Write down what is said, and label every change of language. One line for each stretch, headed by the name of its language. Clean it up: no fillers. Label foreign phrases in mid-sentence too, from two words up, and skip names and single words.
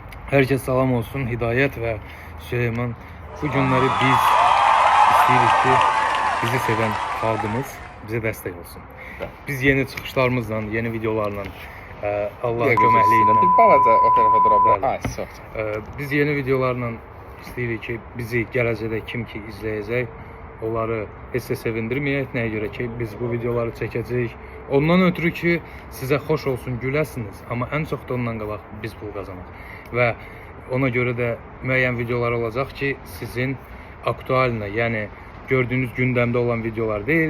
Azerbaijani: Herkese salam olsun. Hidayet ve Süleyman. Bu günleri biz isteyirik ki bizi seven xalqımız bize destek olsun. Biz yeni çıxışlarımızla, yeni videolarla, Allah'ın köməkliyi Bir balaca o tərəfə dura bilər. Bəli. Ay, çox. biz yeni videolarla isteyirik ki bizi gələcəkdə kim ki izləyəcək, onları heç də sevindirməyək. Nəyə görə ki biz bu videoları çəkəcəyik. Ondan ötürü ki sizə xoş olsun, güləsiniz. Amma ən çox da ondan qabaq biz pul qazanaq. Və ona görə də müəyyən videolar olacaq ki sizin aktualına, yəni gördüyünüz gündəmdə olan videolar deyil.